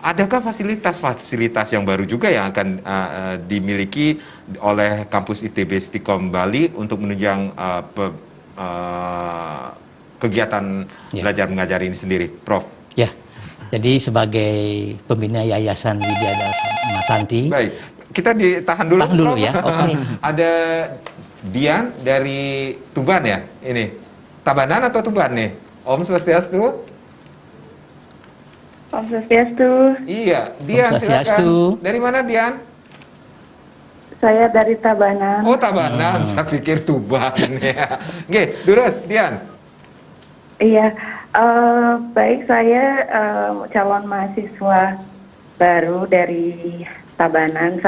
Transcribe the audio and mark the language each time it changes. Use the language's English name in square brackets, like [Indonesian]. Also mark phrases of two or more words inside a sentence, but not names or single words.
[Indonesian] adakah fasilitas-fasilitas yang baru juga yang akan dimiliki oleh kampus ITB Stikom Bali untuk menunjang kegiatan belajar mengajar ini sendiri, Prof? Ya, jadi sebagai pembina Yayasan Widyadhara Masanti. Baik, kita ditahan dulu. Tahan dulu Prof. ya, oke. Ada Dian dari Tuban ya, ini Tabanan atau Tuban nih? Om Swastiastu. Om Swastiastu. Iya, Dian Om Swastiastu. silakan. Dari mana Dian? Saya dari Tabanan. Oh Tabanan, saya pikir Tuban ya. Oke, terus Dian. Iya, baik, saya calon mahasiswa baru dari Tabanan.